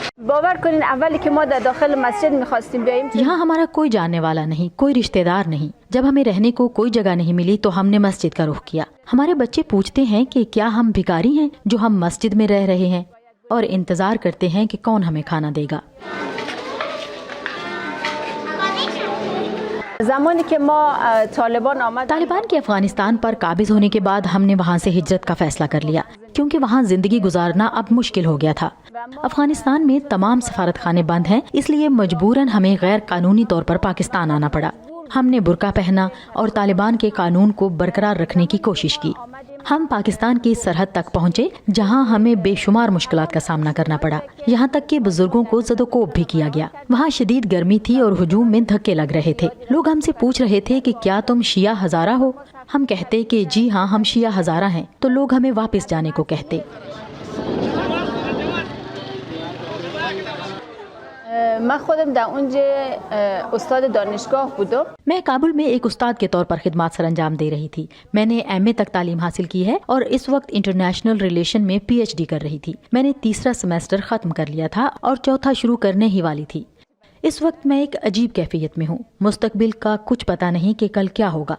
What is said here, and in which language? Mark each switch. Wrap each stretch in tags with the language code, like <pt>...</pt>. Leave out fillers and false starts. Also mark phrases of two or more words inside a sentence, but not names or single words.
<fa>باور کنین اولی که ما در داخل مسجد میخواستیم بیاییم</fa> <ur>یہاں ہمارا کوئی جاننے والا نہیں، کوئی رشتہ دار نہیں۔ جب ہمیں رہنے کو کوئی جگہ نہیں ملی تو ہم نے مسجد کا رخ کیا۔ ہمارے بچے پوچھتے ہیں کہ کیا ہم بھکاری ہیں جو ہم مسجد میں رہ رہے ہیں، اور انتظار کرتے ہیں کہ کون ہمیں کھانا دے گا۔</ur> <fa>زمانی که ما طالبان آمد</fa> <ur>طالبان کے افغانستان پر قابض ہونے کے بعد ہم نے وہاں سے ہجرت کا فیصلہ کر لیا، کیونکہ وہاں زندگی گزارنا اب مشکل ہو گیا تھا۔ افغانستان میں تمام سفارت خانے بند ہیں، اس لیے مجبوراً ہمیں غیر قانونی طور پر پاکستان آنا پڑا۔ ہم نے برقع پہنا اور طالبان کے قانون کو برقرار رکھنے کی کوشش کی۔ ہم پاکستان کی سرحد تک پہنچے، جہاں ہمیں بے شمار مشکلات کا سامنا کرنا پڑا، یہاں تک کہ بزرگوں کو زد و کوب بھی کیا گیا۔ وہاں شدید گرمی تھی اور ہجوم میں دھکے لگ رہے تھے۔ لوگ ہم سے پوچھ رہے تھے کہ کیا تم شیعہ ہزارہ ہو؟ ہم کہتے کہ جی ہاں ہم شیعہ ہزارہ ہیں، تو لوگ ہمیں واپس جانے کو کہتے۔</ur> <fa>من خودم در اونجا استاد دانشگاه بودم۔</fa> <ur>میں کابل میں ایک استاد کے طور پر خدمات سر انجام دے رہی تھی۔ میں نے ایم اے تک تعلیم حاصل کی ہے اور اس وقت</ur> <en>international relation</en> <ur>میں پی ایچ ڈی کر رہی تھی۔ میں نے تیسرا سیمیسٹر ختم کر لیا تھا اور چوتھا شروع کرنے ہی والی تھی۔ اس وقت میں ایک عجیب کیفیت میں ہوں، مستقبل کا کچھ پتہ نہیں کہ کل کیا ہوگا۔</ur>